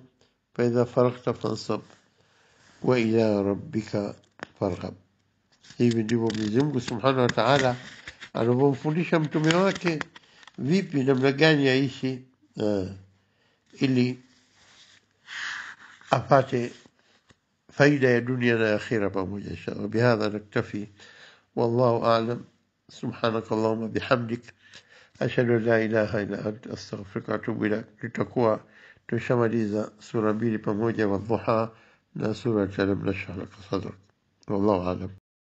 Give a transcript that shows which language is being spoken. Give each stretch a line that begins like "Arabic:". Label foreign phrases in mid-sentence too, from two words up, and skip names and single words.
Arabic: فإذا فرغت فانصب وإلى ربك فارغب.
Swahili: Hivi ndivyo Mwenyezi Mungu
Arabic: سبحانه وتعالى
Swahili: anavyomfundisha mtume wake vipi, namna gani aishi ili apate faida ya dunia na akhira pamoja.
Arabic: إن شاء الله بهذا نكتفي، والله أعلم. سبحانك اللهم وبحمدك، أشهد أن لا إله إلا أنت، أستغفرك وأتوب إليك.
Swahili: Tutakuwa tushamaliza sura 2 pamoja, Wadhuha na sura Alam Nashrah Laka Sadrak.
Arabic: والله أعلم.